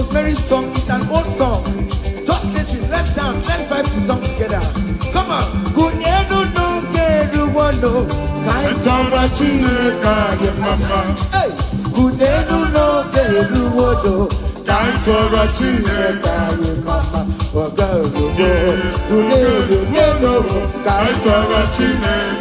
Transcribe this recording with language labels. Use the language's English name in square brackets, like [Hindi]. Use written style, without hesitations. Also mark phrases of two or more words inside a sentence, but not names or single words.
[English] very song, it's an old song. Just listen, let's dance, let's vibe the song together. Come on. [Gusii] Kunenu no keru wono, kaitara chineka ye mama. Hey, kunenu no keru wono, kaitara chineka ye mama. Oga ogo, kunenu wono, kaitara chineka.